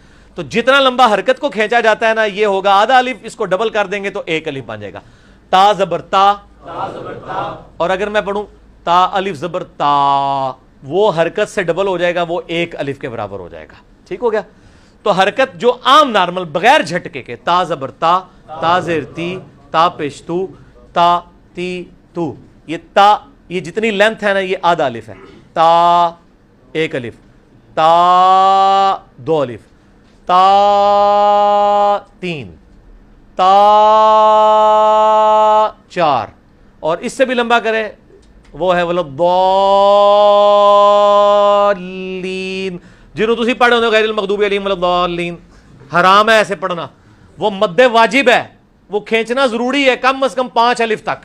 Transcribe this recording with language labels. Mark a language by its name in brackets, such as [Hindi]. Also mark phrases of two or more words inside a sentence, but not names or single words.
[Urdu] تو جتنا لمبا حرکت کو کھینچا جاتا ہے نا، یہ ہوگا آدھا الف. اس کو ڈبل کر دیں گے تو 1 الف بن جائے گا. تا زبر تا، اور اگر میں پڑھوں تا الف زبر تا، وہ حرکت سے ڈبل ہو جائے گا، وہ 1 الف کے برابر ہو جائے گا. ٹھیک ہو گیا؟ تو حرکت جو عام نارمل بغیر جھٹکے کے، تا زبر تا، تا زیر تی، تا پیش تو، تا تی تو، یہ تا، یہ جتنی لینتھ ہے نا یہ آدھا الف ہے. تا 1 الف، تا 2 الف، تا 3، تا 4، اور اس سے بھی لمبا کرے وہ ہے ولضالین، [Punjabi] جنہوں تسی پڑھے ہوتے [Arabic] غیر المغضوب علیہم ولضالین. [Urdu] حرام ہے ایسے پڑھنا، وہ مد واجب ہے، وہ کھینچنا ضروری ہے کم از کم 5 الف تک.